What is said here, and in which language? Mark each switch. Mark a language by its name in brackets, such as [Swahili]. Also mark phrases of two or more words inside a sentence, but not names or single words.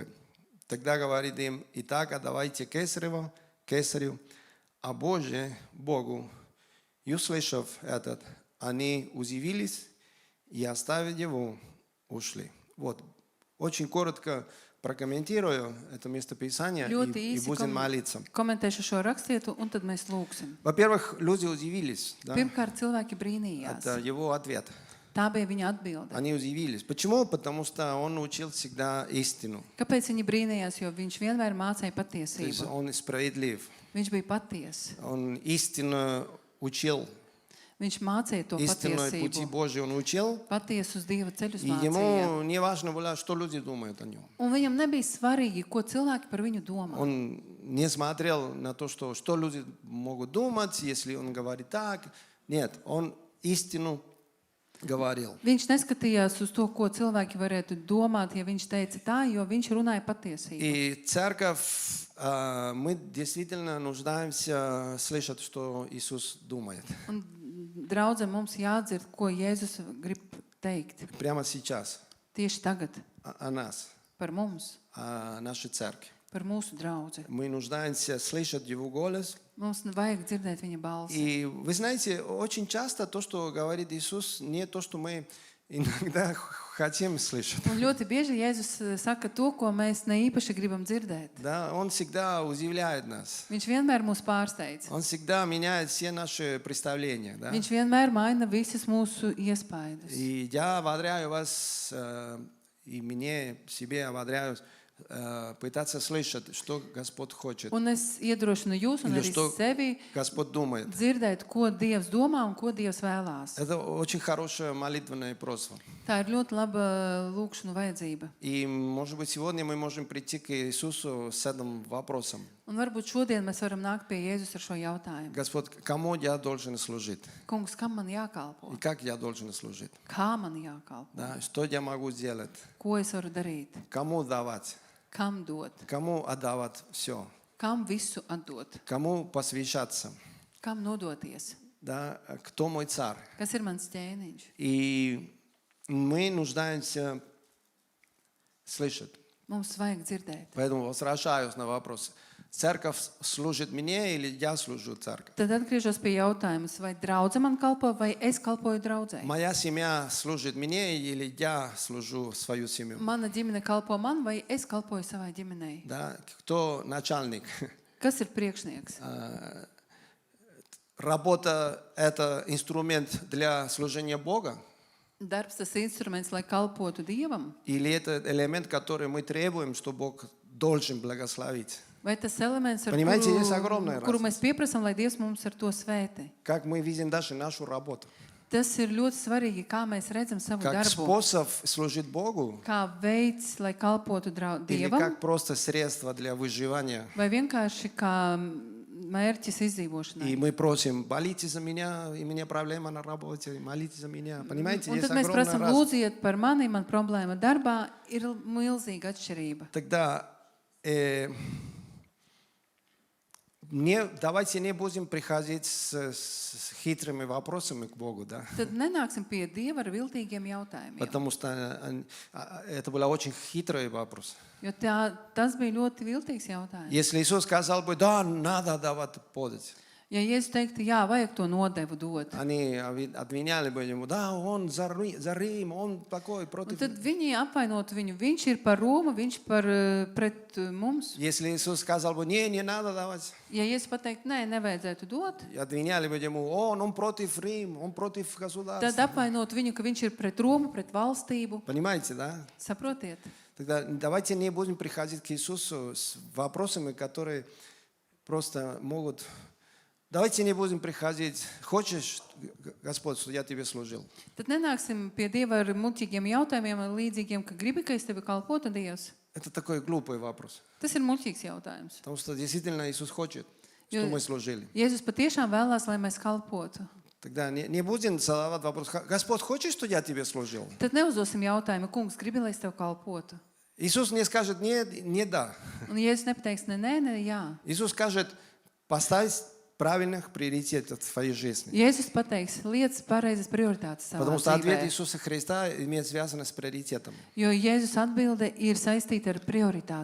[Russian] Тогда говорит им: итак, отдавайте кесарево кесарю, а Божие Богу. И услышав этот, они удивились и, оставив его, ушли. Вот, очень коротко прокомментирую это местописание и будем молиться. [Latvian] Komentēšu šo rakstītu, un tad mēs lūgsim. [Russian] Во-первых, люди удивились, да, [Latvian] Pirmkārt, cilvēki brīnījās. [Russian] это его ответ. [Latvian] Tā bija viņa atbilde. [Russian] Они удивились. Почему? Потому что он учил всегда истину. [Latvian] Kāpēc viņi brīnījās? Jo viņš vienmēr mācīja [Russian] То есть [Latvian] patiesību. [Russian] он справедлив. [Latvian] Viņš bija patiess. [Russian] Он истинно учил. [Latvian] Viņš mācīja to [Russian] Истинной пути [Latvian] patiesību. [Russian] Божьей он учил. [Latvian] Patiesus Dieva ceļus [Russian] И [Latvian] mācīja. [Russian] ему не важно было, что люди думают о нем. [Latvian] Un viņam nebija svarīgi, ko cilvēki par viņu domā. [Russian] Он не смотрел на то, что люди могут думать, если он говорит так. Нет, он истину говорил. [Latvian] Viņš neskatījās uz to, ko cilvēki varētu domāt, ja viņš teica tā, jo viņš runāja patiesību. [Russian] И церковь, мы действительно нуждаемся слышать, что Иисус думает. [Latvian] Un draudzē mums jādzird, ko Jēzus grib teikt. [Russian] Прямо сейчас. [Latvian] Tieši tagad [Russian] О нас, [Latvian] par mums, [Russian] о нашей церкви. [Latvian] par mūsu draudzi. [Russian] Мы нуждаемся слышать Его голос. [Latvian] Mums vajag dzirdēt viņa balsi. [Russian] И вы знаете, очень часто то, что говорит Иисус, не то, что мы иногда хотим слышать. [Latvian] Un ļoti bieži Jēzus saka to, ko mēs ne īpaši gribam dzirdēt. [Russian] Да, Он всегда удивляет нас. [Latvian] Viņš vienmēr mūs pārsteidz. [Russian] Он всегда меняет все наши представления. Да? [Latvian] Viņš vienmēr maina visas mūsu iespaidus. [Russian] И я ободряю вас, и мне, себе ободряю, пытаться слышать, что Господь хочет, [Latvian] Un es iedrošinu jūs un [Russian] Или [Latvian] arī [Russian] что [Latvian] sevi [Russian] Господь думает. [Latvian] dzirdēt, ko Dievs domā un ko Dievs vēlās. [Russian] Это очень хорошее молитвенное просьба. [Latvian] Tā ir ļoti laba lūkšanu vajadzība. [Russian] И, может быть, сегодня мы можем прийти к Иисусу с этим вопросом. [Latvian] Un varbūt šodien mēs varam nākt pie Jēzus ar šo jautājumu. [Russian] Господь, кому я должен служить? [Latvian] Kungs, kam man [Russian] И [Latvian] jākalpo? [Russian] как я должен служить? [Latvian] Kā man jākalpo? [Russian] Да? Что я могу сделать? [Latvian] Ko es varu darīt? [Russian] Кому давать? [Latvian] Kam dot? [Russian] Кому отдавать все? [Latvian] Kam visu atdot? [Russian] Кому посвящаться? [Latvian] Kam nodoties? [Russian] Да? Кто мой царь? [Latvian] Kas ir mans ķēniņš? [Russian] И мы нуждаемся слышать. [Latvian] Mums vajag dzirdēt. [Russian] Поэтому возвращаюсь на вопрос. Церковь служит мне или я служу церкви? [Latvian] Tad atgriežos pie jautājuma, vai draudze man kalpo, vai es kalpoju draudzē? [Russian] Моя семья служит мне или я служу свою семью? [Latvian] Mana ģimene kalpo man, vai es kalpoju savai ģimenei? [Russian] Да? Кто начальник? [Latvian] Kas ir priekšnieks? [Russian] Работа – это инструмент для служения Бога? [Latvian] Darbs tas instruments, lai kalpotu Dievam? [Russian] Или это элемент, который мы требуем, что Бог должен благословить? [Latvian] Vai tas elements, ar [Russian] Понимаете, есть огромная [Latvian] kuru [Russian] разница. [Latvian] mēs pieprasām, lai Dievs mums ar to svētī? [Russian] Как мы видим даже нашу работу? [Latvian] Tas ir ļoti svarīgi, kā mēs redzam savu [Russian] Как [Latvian] darbu. [Russian] способ служить Богу? [Latvian] Kā veids, lai kalpotu [Russian] Или [Latvian] Dievam, [Russian] как просто средство для выживания? [Latvian] vai vienkārši kā mērķis [Russian] И [Latvian] izdzīvošanai. [Russian] мы просим, молитесь за меня, и у меня проблема на работе, молитесь за меня. Понимаете, [Latvian] Un [Russian] есть [Latvian] tad mēs [Russian] огромная [Latvian] prasām, [Russian] разница. [Latvian] lūdziet par mani, man problēma darbā, ir milzīga atšķirība. [Russian] Тогда давайте не будем приходить с хитрыми вопросами к Богу, да? [Latvian] Tad nenāksim pie Dieva ar viltīgiem jautājumiem. [Russian] Потому что это был очень хитрый вопрос. [Latvian] Jo tas bija ļoti viltīgs jautājums. [Russian] Если Иисус сказал бы, да, надо давать подать, [Latvian] Ja Jēzus teiktu, jā, vajag to nodevu dot, [Russian] они обвиняли бы ему, да, он за Рим, он такой [Latvian] un [Russian] против. [Latvian] tad viņi apvainotu viņu. Viņš ir par Romu, viņš pret mums. [Russian] Если Иисус сказал бы, не надо давать, [Latvian] Ja Jēzus pateikt, nē, nevajadzētu dot, [Russian] обвиняли бы ему, он против Рим, он против [Latvian] tad [Russian] государства. [Latvian] apvainot viņu, ka viņš ir pret Romu, pret valstību. [Russian] Понимаете, да? [Latvian] Saprotiet? [Russian] Тогда давайте не будем приходить к Иисусу с вопросами, которые просто могут... Давайте не будем приходить, хочешь, Господь, что я тебе служил? [Latvian] Tad nenāksim pie Dieva ar muļķīgiem jautājumiem, līdzīgiem, ka gribi, ka es tevi kalpotu, Dievs. [Russian] Это такой глупый вопрос. [Latvian] Tas ir muļķīgs jautājums. [Russian] Потому что действительно Иисус хочет, [Latvian] Jo [Russian] чтобы мы служили. [Latvian] Jēzus patiešām vēlās, lai mēs kalpotu. [Russian] Тогда не будем задавать вопрос, Господь, хочешь, что я тебе служил? [Latvian] Tad neuzdosim jautājumu, kungs, gribi, lai es tev kalpotu. [Russian] Иисус не скажет нет, не да. [Latvian] Un Jēzus nepateiks ne, ne, jā. [Russian] Иисус скажет, поставь правильных приоритетов в своей жизни. [Latvian] Jēzus pateiks lietas pareizas prioritātes savā [Russian] Потому что ответ [Latvian] dzīvē. [Russian] Иисуса Христа имеет связанность с приоритетом, [Latvian] Jo Jēzus atbilde ir saistīta ar prioritātēm,